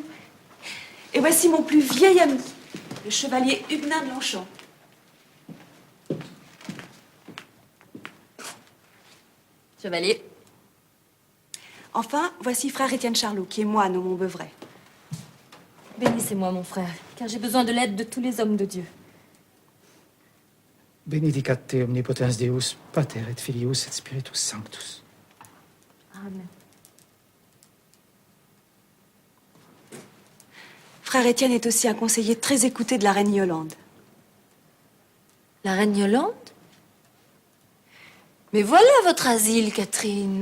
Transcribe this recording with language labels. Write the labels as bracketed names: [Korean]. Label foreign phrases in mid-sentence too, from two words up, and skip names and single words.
[French] Et voici mon plus vieil ami, le chevalier Huguenin de Longchamp. Chevalier. Enfin, voici frère Étienne Charlot, qui est moine au Mont-Beuvray. Bénissez-moi, mon frère, car j'ai besoin de l'aide de tous les hommes de Dieu. [Latin] Benedicat te omnipotens Deus, Pater et Filius et Spiritus Sanctus. Amen. [French] Frère Étienne est aussi un conseiller très écouté de la reine Yolande. La reine Yolande? Mais voilà votre asile, Catherine.